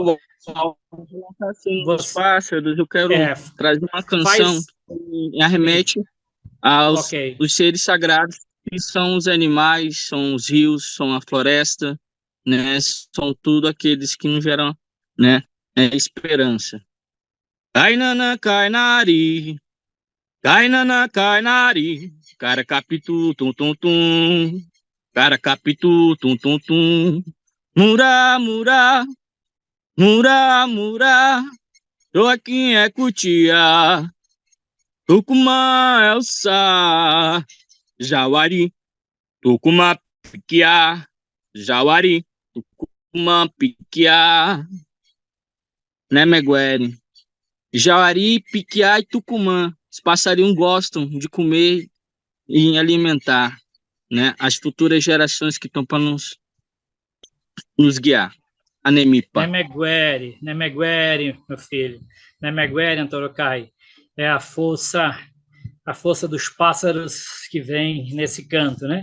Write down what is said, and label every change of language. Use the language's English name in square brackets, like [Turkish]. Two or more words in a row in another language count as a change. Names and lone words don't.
[Portuguese] Os pássaros, eu quero trazer uma canção que arremete aos os seres sagrados, que são os animais, são os rios, são a floresta, né? São tudo aqueles que nos geram, né, esperança. Kainana kainari, kainana kainari, cara capitu tum tum tum, cara capitu tum tum tum, mura mura, mura mura, Joaquim é cutia, Tucumã é o Sá, Jauari, Tucumã piquiá, Jauari, Tucumã piquiá, né, Meguere? Jauari, piquiá e Tucumã. Os passarinhos gostam de comer e alimentar, né, as futuras gerações que estão para nos guiar. Anemipa. Nemeguere, meu filho. Nemeguere, Antorocai. É a força dos pássaros que vem nesse canto, né?